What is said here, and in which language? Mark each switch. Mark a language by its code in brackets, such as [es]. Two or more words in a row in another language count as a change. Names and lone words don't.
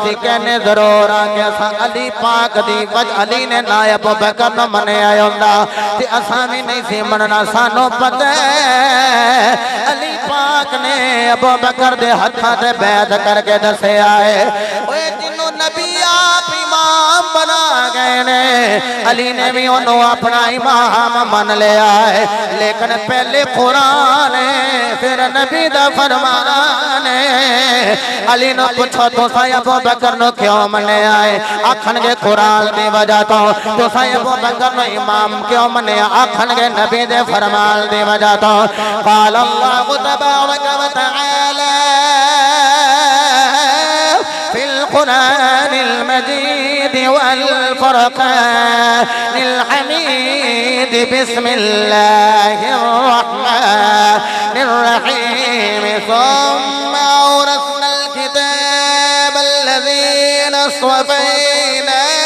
[pa] اسی کہنے ضرور آگے اساں علی پاک دی وجہ علی نے نائب ابو بکر نو منے آئے ہوندا تے اساں بھی نہیں سی مننا سانو پتہ ہے علی پاک نے ابو بکر دے ہتھاں تے بیعت کر کے دسے آئے اوے جنوں نبی آپ امام بنا گئے نے علی نے بھی انہوں اپنا امام من لیا ہے لیکن پہلے قرآن ہے پھر نبی دا فرمان ہے علی نے پوچھو تو سا ابو بکر نو کیوں منے آئے آکھن گے قرآن دی وجہ تو سا ابو بکر نو امام کیوں منے آکھن گے نبی دے فرمان دی وجہ تو [ar] قال اللہ تبارک و تعالی فی القرآن المجید والفرقان الحمید بسم اللہ الرحمن الرحیم ثم اورثنا الكتاب الذین اصطفینا